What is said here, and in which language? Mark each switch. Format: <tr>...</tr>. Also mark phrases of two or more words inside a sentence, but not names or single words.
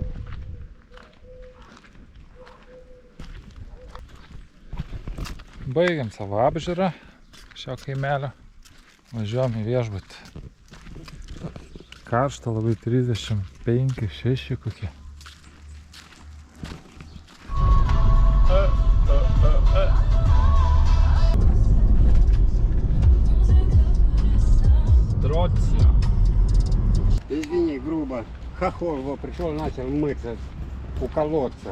<lt>Baigiam savo apžiūrą šio kaimelio. Važiuojam į viešbutį. Karšta labai 35-6 kokie. Троция.</lt> <ru>Извини, грубо. Хохол его пришел, начал мыться у колодца.</ru>